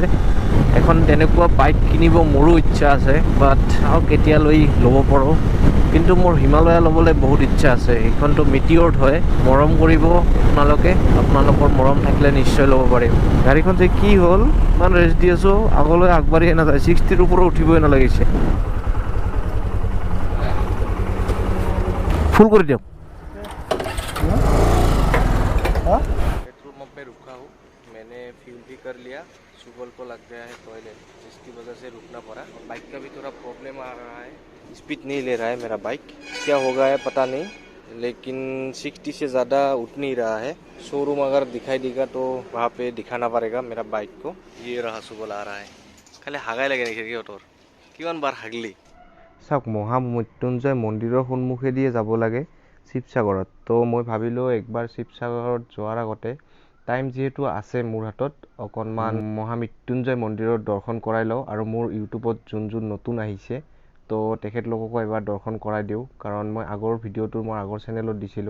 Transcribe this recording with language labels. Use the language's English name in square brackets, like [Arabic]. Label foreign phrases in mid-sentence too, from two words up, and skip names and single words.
[Assamese] এখন তেনেকুৱা বাইক কিনিব মোৰো ইচ্ছা আছে, বাট চাওঁ কেতিয়ালৈ ল'ব পাৰোঁ। কিন্তু মোৰ হিমালয়া ল'বলৈ বহুত ইচ্ছা আছে। এইখনতো মিটিঅৰ্ড হয়, মৰম কৰিব আপোনালোকে, আপোনালোকৰ মৰম থাকিলে নিশ্চয় ল'ব পাৰিম। গাড়ীখন যে কি হ'ল, ইমান ৰেষ্ট দি আছোঁ, আগলৈ আগবাঢ়িয়ে নাযায়, 60ৰ ওপৰত উঠিবই নালাগিছে। [Hindi] फुल कर दियो। पेट्रोल पंप में रुका हूँ, मैंने फ्यूल भी कर लिया। सुबह को लग गया है टॉयलेट, जिसकी वजह से रुकना पड़ा। बाइक का भी थोड़ा प्रॉब्लम आ रहा है, स्पीड नहीं ले रहा है मेरा बाइक, क्या होगा है पता नहीं, लेकिन 60 से ज़्यादा उठ नहीं रहा है। शोरूम अगर दिखाई देगा तो वहाँ पे दिखाना पड़ेगा मेरा बाइक को। ये रहा सुबह आ रहा है, खाली हागाई लगे नहीं [Assamese] অটোৰ কিমান বাৰ হাগলি। চাওক, মহামৃত্যুঞ্জয় মন্দিৰৰ সন্মুখেদিয়ে যাব লাগে শিৱসাগৰত। তো মই ভাবিলোঁ একবাৰ শিৱসাগৰত যোৱাৰ আগতে, টাইম যিহেতু আছে মোৰ হাতত, অকণমান মহামৃত্যুঞ্জয় মন্দিৰৰ দৰ্শন কৰাই লওঁ। আৰু মোৰ ইউটিউবত যোন নতুন আহিছে, তো তেখেতলোককো এবাৰ দৰ্শন কৰাই দিওঁ, কাৰণ মই আগৰ ভিডিঅ'টো মই আগৰ চেনেলত দিছিলোঁ।